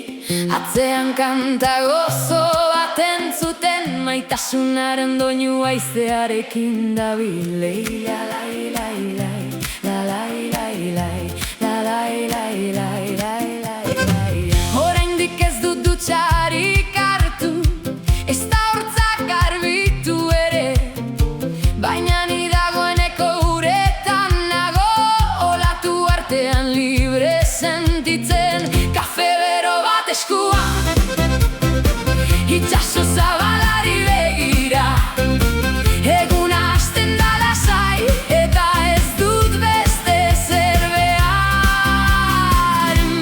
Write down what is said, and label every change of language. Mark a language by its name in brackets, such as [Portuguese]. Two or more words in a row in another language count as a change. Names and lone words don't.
[Basque] Atzean kanta gozo bat entzuten, maitasunaren doinu haizearekin dabil. Lai, lai, lai, lai, la, lai, lai, lai, la, lai, lai, lai, lai, lai, lai. Oraindik ez dut dutxarik hartu, ez da hortzak garbitu ere, baina ni dagoeneko uretan nago, olatu artean libre sentitzen. Kafe bero bat eskuan, itxaso zabalari begira, eguna hasten da lasai, eta ez dut beste zer behar.